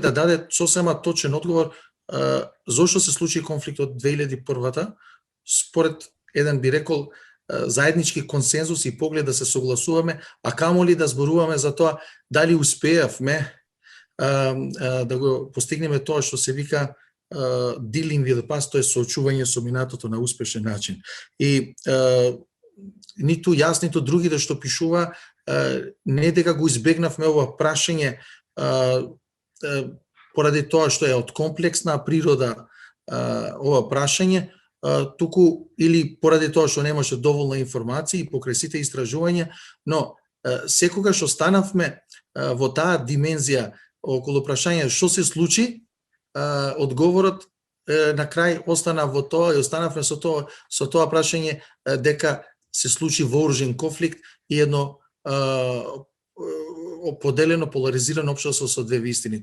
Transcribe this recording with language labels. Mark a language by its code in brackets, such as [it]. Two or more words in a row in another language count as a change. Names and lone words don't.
[mk] да даде сосема точен одговор зошто се случи конфликтот 2001-та, според еден би рекол заеднички консензус и поглед да се согласуваме, а камоли да зборуваме за тоа дали успеавме да го постигнеме тоа што се вика [en] dealing with the past, [mk] тоа е соочување со минатото на успешен начин. И ниту јас, ниту другите што пишува, не дека го избегнавме ова прашање поради тоа што е од комплексна природа ова прашање, туку или поради тоа што немаше доволно информации покрај сите истражувања, но секогаш останавме во таа димензија околу прашање што се случи, одговорот на крај остана во тоа и останавме со тоа прашање дека се случи вооружен конфликт и едно поделено, поларизирано општество со две вистини.